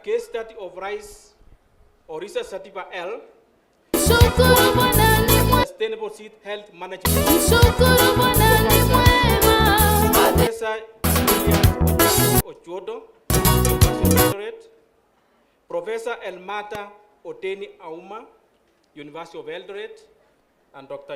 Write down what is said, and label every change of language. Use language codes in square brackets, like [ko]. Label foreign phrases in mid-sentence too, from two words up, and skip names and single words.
[en] study of rice or research certificate L, sustainable seed health management. Professor Ochodo, University of Eldoret. Professor Elmata Oteni Auma, University of Eldoret, and Dr.